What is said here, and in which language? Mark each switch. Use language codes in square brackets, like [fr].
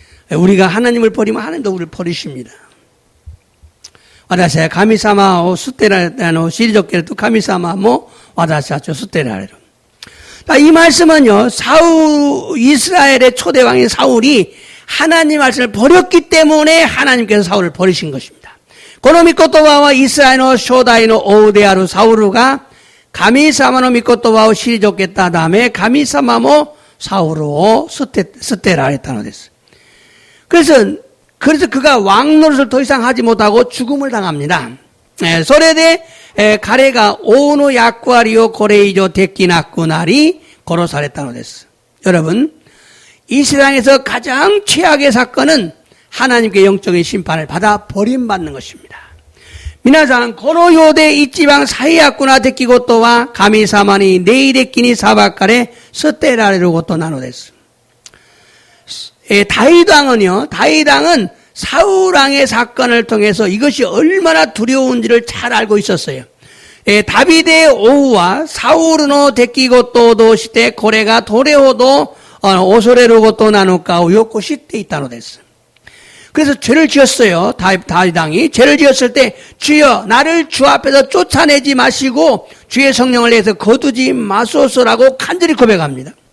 [ko] 우리가 하나님을 버리면 하나님도 우리를 버리십니다. [ja] 와다시아 가미사마 오 수테라노 시리조케르도 가미사마 모 와다시아 조 수테라레로. [ko] 이 말씀은요, 이스라엘의 초대왕인 사울이 하나님 말씀을 버렸기 때문에 하나님께서 사울을 버리신 것입니다. [ja] この御言葉はイスラエルの初代の王であるサウルが神様の御言葉を退けたため神様もサウルを捨てられたのです。 [ko] 그래서 그가 왕 노릇을 더 이상 하지 못하고 죽음을 당합니다. [ja] それで彼が王の役割をこれ以上できなくなり殺されたのです。 [ko] 여러분, 이 세상에서 가장 최악의 사건은 하나님께 영적인 심판을 받아 버림받는 것입니다. [ja] 皆さん、この世で一番最悪な出来事は神様に霊的に裁かれ捨てられることなのです。 [ko] 다윗왕은 사울왕의 사건을 통해서 이것이 얼마나 두려운지를 잘 알고 있었어요. [ja] ダビデ王はサウルの出来事を通してこれがどれほど恐れることなのかをよく知っていたのです。 [ko] 그래서 죄를 지었어요. 다윗왕이 죄를 지었을 때 주여 나를 주 앞에서 쫓아내지 마시고 주의 성령을 내서 거두지 마소서라고 간절히 고백합니다.